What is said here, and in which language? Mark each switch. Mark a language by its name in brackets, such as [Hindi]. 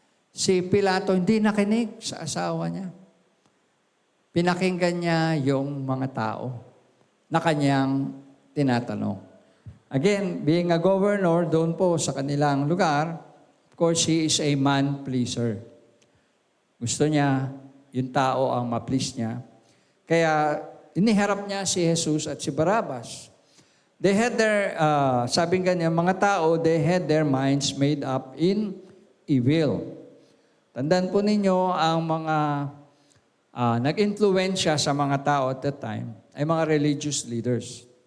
[Filipino] Si Pilato hindi nakinig sa asawa niya. Pinakinggan niya yung mga tao na kanyang tinatanong. [English] Again, being a governor [Filipino] doon po sa kanilang lugar, [English] of course, he is a man pleaser. [Filipino] Gusto niya, yung tao ang ma-please niya. Kaya, iniharap niya si Jesus at si Barabbas. [English] They had their, [Filipino] sabing ganyan, mga tao, [English] they had their minds made up in evil. [Filipino] Tandaan po ninyo, ang mga nag-influensya sa mga tao [English] at that time [Filipino] ay mga religious leaders.